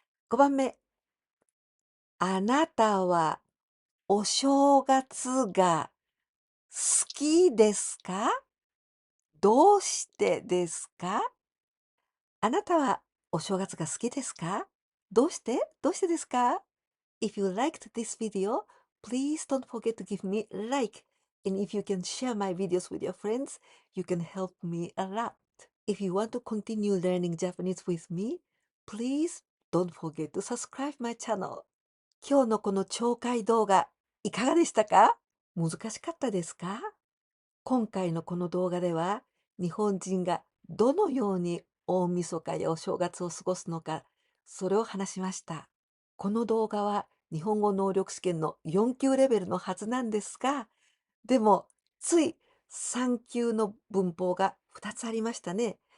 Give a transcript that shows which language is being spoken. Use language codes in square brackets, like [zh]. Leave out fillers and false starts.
[ja] 5 番目、あなたはお正月が好きですか？どうしてですか？あなたはお正月が好きですか？どうしてですか？ [en] If you liked this video, please don't forget to give me a like. And if you can share my videos with your friends, you can help me a lot. If you want to continue learning Japanese with me, please don't forget to subscribe my channel. [ja] 今日のこの紹介動画、いかがでしたか？難しかったですか？今回のこの動画では、日本人がどのように大晦日やお正月を過ごすのか、それを話しました。この動画は日本語能力試験の4級レベルのはずなんですが、でもつい3級の文法が2つありましたね。